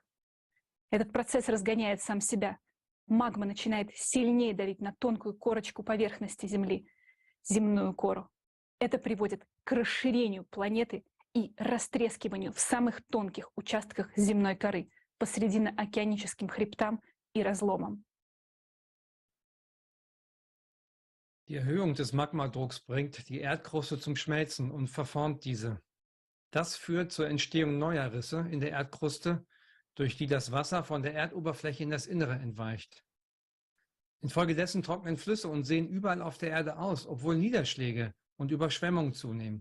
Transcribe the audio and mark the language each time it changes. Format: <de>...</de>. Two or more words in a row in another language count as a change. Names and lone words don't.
<ru>Этот процесс разгоняет сам себя. Магма начинает сильнее давить на тонкую корочку поверхности Земли, земную кору. Это приводит к расширению планеты и растрескиванию в самых тонких участках земной коры, посредино океаническим хребтам и разломам.</ru> <de>Die Erhöhung des Magmadrucks bringt die Erdkruste zum Schmelzen und verformt diese. Das führt zur Entstehung neuer Risse in der Erdkruste, durch die das Wasser von der Erdoberfläche in das Innere entweicht. Infolgedessen trocknen Flüsse und Seen überall auf der Erde aus, obwohl Niederschläge und Überschwemmungen zunehmen.</de>